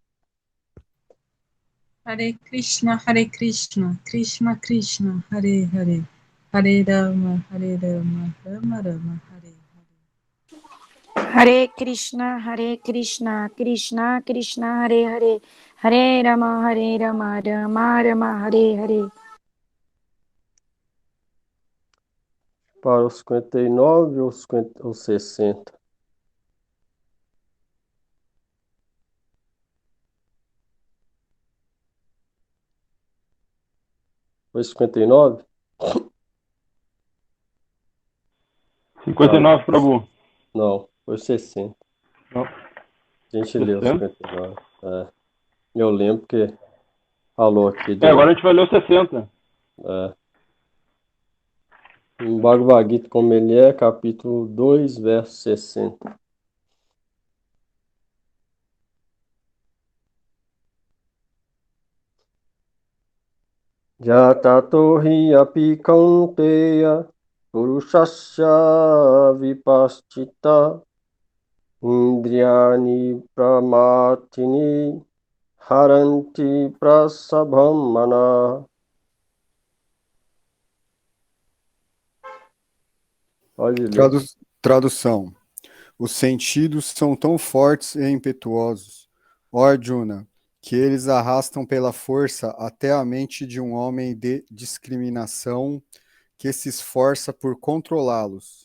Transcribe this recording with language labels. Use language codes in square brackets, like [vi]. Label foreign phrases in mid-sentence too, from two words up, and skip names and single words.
[sa] हरे कृष्ण कृष्ण कृष्ण हरे हरे हरे राम राम राम हरे हरे हरे कृष्ण कृष्ण कृष्ण हरे हरे हरे राम राम राम हरे हरे. [pt] Para os 59 ou 50, ou 60? Foi 59? 59, Prabhu. Não, foi 60. Não. A gente leu 59. Eu lembro que falou aqui. Agora a gente vai ler o 60. Em Bhagavad Gita, como ele é, capítulo 2, verso 60. [sa] जततो हि अपि कौन्तेय पुरुषस्य विपश्चित इन्द्रियाणि प्रमाथीनि हरन्ति प्रसभं मन. [pt] Pode ler. Tradução. Os sentidos são tão fortes e impetuosos, ó Arjuna, que eles arrastam pela força até a mente de um homem de discriminação que se esforça por controlá-los.